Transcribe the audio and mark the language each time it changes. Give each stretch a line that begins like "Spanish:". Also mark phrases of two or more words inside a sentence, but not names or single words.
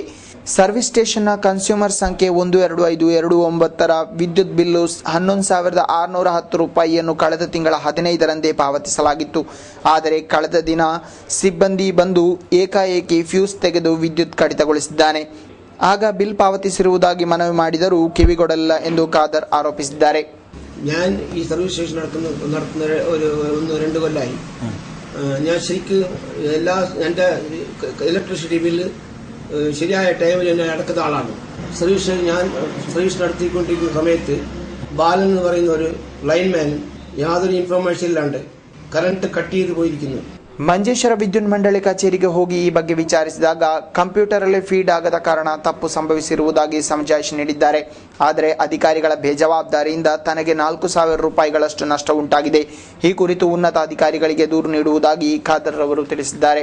English: service station consumer
Kannada: ಸಂಖ್ಯೆ 125229ರ ವಿದ್ಯುತ್ ಬಿಲ್ಲು 11,610 ರೂಪಾಯಿಯನ್ನು ಕಳೆದ ತಿಂಗಳ 15ರಂದೇ ಪಾವತಿಸಲಾಗಿತ್ತು. ಆದರೆ ಕಳೆದ ದಿನ ಸಿಬ್ಬಂದಿ ಬಂದು ಏಕಾಏಕಿ ಫ್ಯೂಸ್ ತೆಗೆದು ವಿದ್ಯುತ್ ಕಡಿತಗೊಳಿಸಿದ್ದಾನೆ. ಆಗ ಬಿಲ್ ಪಾವತಿಸಿರುವುದಾಗಿ ಮನವಿ ಮಾಡಿದರೂ ಕಿವಿಗೊಡಲಿಲ್ಲ ಎಂದು ಖಾದರ್ ಆರೋಪಿಸಿದ್ದಾರೆ.
Malayalam: ഞാൻ ഈ
English: service station
Malayalam: നടത്തുന്ന ഒരു 1-2 കൊല്ലമായി. ഞാൻ ശരിക്ക് എല്ലാ എൻ്റെ
English: electricity bill
Malayalam: ശരിയായ ടൈമിൽ തന്നെ അടക്കുന്ന ആളാണ്. ഞാൻ സർവീസ് നടത്തിക്കൊണ്ടിരിക്കുന്ന സമയത്ത് ബാലൻ എന്ന് പറയുന്ന ഒരു ലൈൻമാൻ യാതൊരു ഇൻഫർമേഷൻ ഇല്ലാണ്ട്
English: current cut
Malayalam: ചെയ്ത് പോയിരിക്കുന്നു.
Kannada: ಮಂಜೇಶ್ವರ ವಿದ್ಯುತ್ ಮಂಡಳಿ ಕಚೇರಿಗೆ ಹೋಗಿ ಈ ಬಗ್ಗೆ ವಿಚಾರಿಸಿದಾಗ ಕಂಪ್ಯೂಟರಲ್ಲಿ ಫೀಡ್ ಆಗದ ಕಾರಣ ತಪ್ಪು ಸಂಭವಿಸಿರುವುದಾಗಿ ಸಮಜಾಯಿಷಿ ನೀಡಿದ್ದಾರೆ. ಆದರೆ ಅಧಿಕಾರಿಗಳ ಬೇಜವಾಬ್ದಾರಿಯಿಂದ ತನಗೆ 4,000 ರೂಪಾಯಿಗಳಷ್ಟು ನಷ್ಟ ಉಂಟಾಗಿದೆ. ಈ ಕುರಿತು ಉನ್ನತ ಅಧಿಕಾರಿಗಳಿಗೆ ದೂರು ನೀಡುವುದಾಗಿ ಖಾದರ್ ಅವರು ತಿಳಿಸಿದ್ದಾರೆ.